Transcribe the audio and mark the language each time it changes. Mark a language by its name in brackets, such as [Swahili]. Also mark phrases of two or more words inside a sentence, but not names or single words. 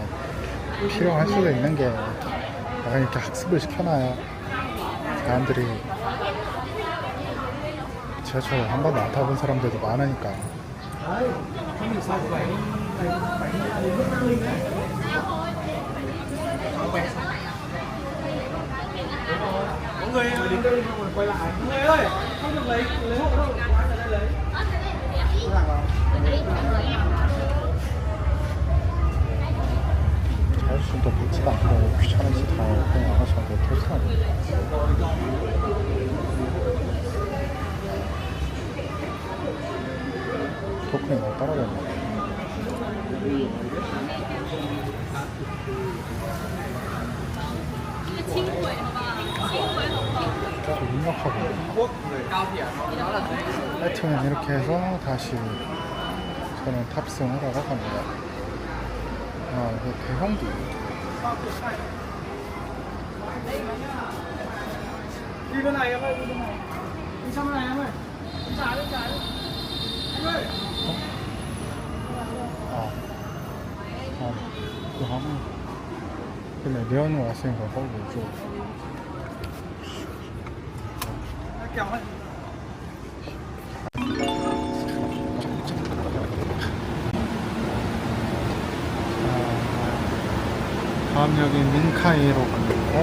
[Korean] 필요할 수도 있는 게 약간 이렇게 학습을 시켜놔야 사람들이 지하철 한 번도 안 타본 사람들도 많으니까. [Vietnamese] Mọi người quay lại. Mọi người ơi, không được lấy hộ đâu, quán ở đây lấy. [Korean] 자율신도 받지도 않고 귀찮은 짓 다 그냥 알아서 못해서. 토큰이 너무 떨어졌네. 계속 입력하고. 하여튼 이렇게 해서 다시 저는 탑승하러 갑니다. 아, 이거 대형도. [Vietnamese] Đi bên này em ơi, đi bên này. Đi sang bên này em ơi. Đi trái đi. Anh ơi. [Korean] 그거 하면 근데 레온이 왔으니까 거기 좀 [Vietnamese] Kéo ấy. [Korean] 다음 역인 민카이로 갑니다.